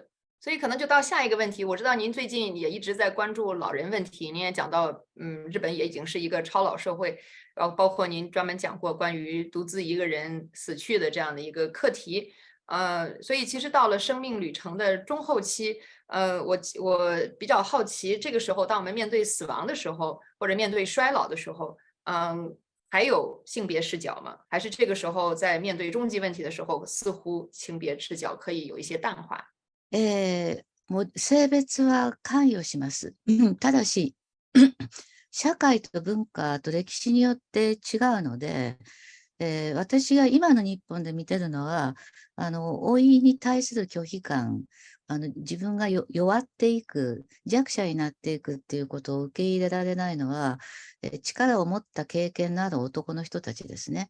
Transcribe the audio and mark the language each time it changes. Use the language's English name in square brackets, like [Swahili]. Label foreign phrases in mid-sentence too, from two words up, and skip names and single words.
[Chinese] 所以可能就到下一个问题，我知道您最近也一直在关注老人问题，您也讲到，日本也已经是一个超老社会，然后包括您专门讲过关于独自一个人死去的这样的一个课题，所以其实到了生命旅程的中后期，我比较好奇，这个时候当我们面对死亡的时候，或者面对衰老的时候，还有性别视角吗？还是这个时候在面对终极问题的时候，似乎性别视角可以有一些淡化？ [Japanese] もう性別は関与します。ただし、社会と文化と歴史によって違うので、私が今の日本で見てるのは、老いに対する拒否感、自分が弱っていく、弱者になっていくっていうことを受け入れられないのは、力を持った経験のある男の人たちですね。